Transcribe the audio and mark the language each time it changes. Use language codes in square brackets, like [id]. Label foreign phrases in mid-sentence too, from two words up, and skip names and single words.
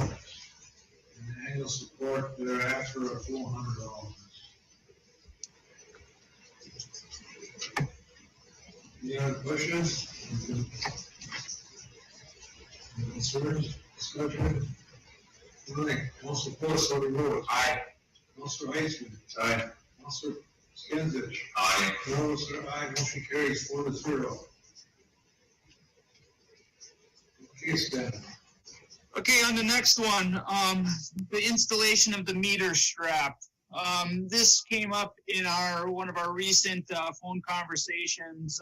[en] And annual support thereafter of $400. Any other questions? Any concerns, discussion? All right, Councilor Pulis, how do you vote? Aye. Councilor Heisman. Aye. Councilor Skinsich. Aye. Councilor aye, motion carries 4-0. Okay, Stan. Okay, on the next one, the installation of the meter strap. This came up in one of our recent phone conversations.